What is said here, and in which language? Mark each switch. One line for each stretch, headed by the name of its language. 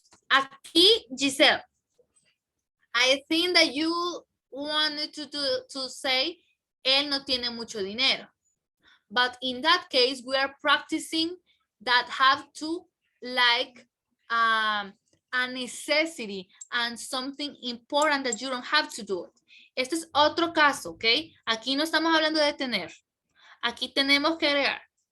English: Aquí, Giselle, I think that you wanted to say,
Spanish: él no tiene mucho dinero.
English: But in that case, we are practicing that have to like a necessity and something important that you don't have to do it.
Spanish: Este es otro caso, ¿ok? Aquí no estamos hablando de tener. Aquí tenemos que agregar.